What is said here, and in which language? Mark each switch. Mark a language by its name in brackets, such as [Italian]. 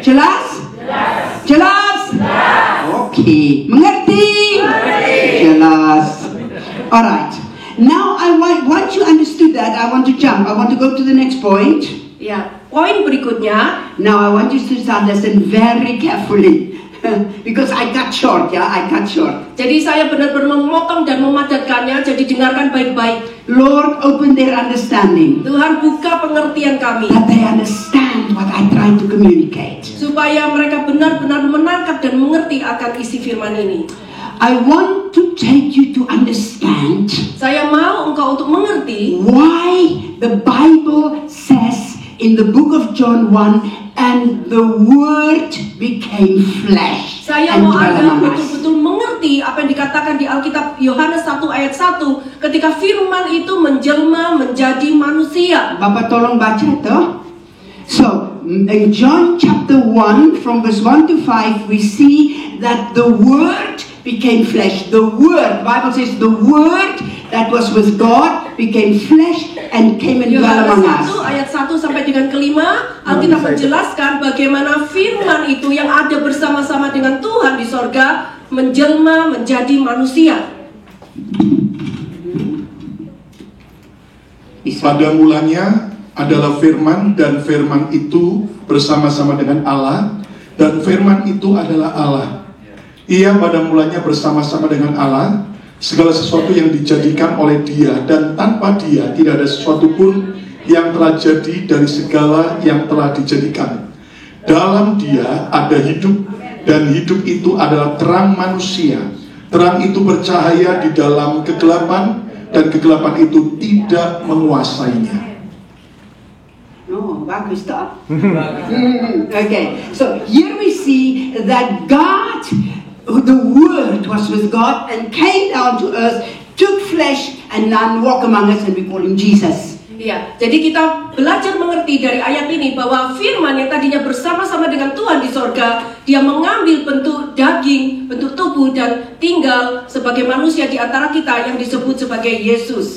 [Indonesian] Jelas? Jelas? Oke, mengerti? Jelas. [English] Alright. Now I once you understood that, I want to jump. I want to go to the next point. [Indonesian] Ya, poin berikutnya. [English] Now I want you to listen very carefully. Because I cut short, I cut short. [Indonesian] Jadi saya benar-benar memotong dan memadatkannya. Jadi dengarkan baik-baik. [English] Lord, open their understanding, [Indonesian] Tuhan buka pengertian kami, [English] that they understand what I try to communicate. [Indonesian] supaya mereka benar-benar menangkap dan mengerti akan isi firman ini. [English] I want to take you to understand [Indonesian] Saya mau engkau untuk mengerti [English] why the Bible says in the book of John 1, and the Word became flesh [Indonesian] Saya [English] and [Indonesian] mau [English] dwelt among us. [Indonesian] betul-betul mengerti apa yang dikatakan di Alkitab Yohanes 1 ayat 1 ketika firman itu menjelma menjadi manusia. Bapak tolong baca toh. [English] So in John chapter 1 from verse 1 to 5 we see that the Word became flesh. The Word, the Bible says the Word that was with God became flesh and came and dwelt [Indonesian] Yohanes [English] among [Indonesian] 1 [English] us. [Indonesian] ayat 1 sampai dengan kelima, Alkitab menjelaskan bagaimana firman itu yang ada bersama-sama dengan Tuhan di sorga menjelma menjadi manusia. Pada mulanya adalah firman, dan firman itu bersama-sama dengan Allah, dan firman itu adalah Allah. Ia pada mulanya bersama-sama dengan Allah. Segala sesuatu yang dijadikan oleh Dia, dan tanpa Dia tidak ada sesuatu pun yang telah jadi dari segala yang telah dijadikan. Dalam Dia ada hidup, dan hidup itu adalah terang manusia. Terang itu bercahaya di dalam kegelapan, dan kegelapan itu tidak menguasainya. Oh, bagus toh. [English] Okay, so here we see that God, the Word was with God and came down to earth, took flesh and now walk among us, and we call Him Jesus. [Indonesian] Ya, jadi kita belajar mengerti dari ayat ini bahwa firman yang tadinya bersama-sama dengan Tuhan di sorga, dia mengambil bentuk daging, bentuk tubuh, dan tinggal sebagai manusia di antara kita yang disebut sebagai Yesus.